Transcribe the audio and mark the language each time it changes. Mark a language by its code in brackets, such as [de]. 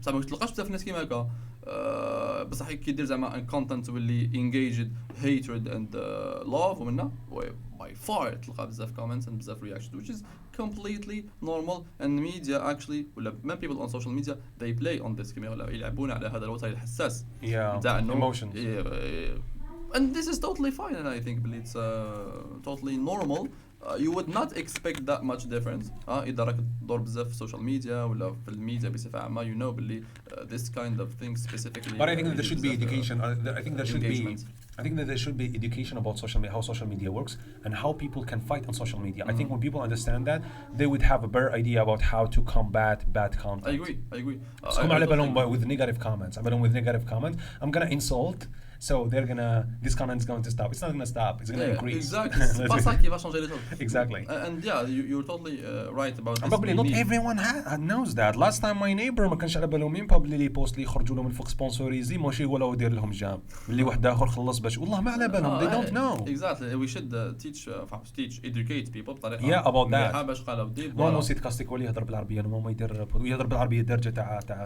[ar] بصح ما تلقاش بزاف ناس كيما هكا بصح كي دير زعما content واللي [en] engaged hatred and love [ar] ومنها [en] by far [ar] تلقى بزاف [en] comments and [ar] بزاف [en] reactions which is completely normal and media actually [ar] ولا [en] many people on social media they play on this [ar] كيما يلعبون على هذا الوتر الحساس نتاع [en] emotions. And this is totally fine and I think it's totally normal. You would not expect that much difference. [ar] إذا راك تدور بزاف في social media ولا في الميديا بصفة عامة [en] you know [ar] باللي [en] this kind of thing specifically. But I think that there should be education. I think that there should be education about social media, how social media works, and how people can fight on social media. I think when people understand that, they would have a better idea about how to combat bad content. I agree. [ar] على بالهم [en] with negative comments. على بالهم with negative comments. I'm gonna insult. So this comment is going to stop. It's not going to stop. It's going to increase. Exactly. [fr] C'est pas ça qui va changer les choses. [en] Exactly. And yeah, you're totally right about this. Probably not everyone knows that. Last time my neighbor [ar] ما كانش على بالهم مين [en] probably [ar] لي بوست اللي يخرجوا لهم الفوق سبونسوريزي ماشي ولا يدير لهم جام اللي واحد اخر خلص باش والله ما على بالهم [en] they don't know. Exactly. We should educate people [ar] بطريقة [en] about that. [ar] باش قالوا دي. مو سيت كاستيك ولا يهضر بالعربية ما يهضر بالعربية درجة تاع